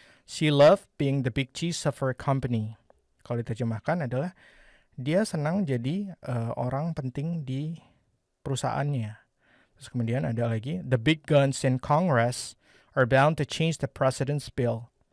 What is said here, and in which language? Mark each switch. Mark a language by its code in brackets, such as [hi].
[en] She loved being the big cheese of her company. [id] Kalau diterjemahkan adalah dia senang jadi orang penting di perusahaannya. [en] Terus kemudian ada lagi, the big guns in Congress are bound to change the president's bill.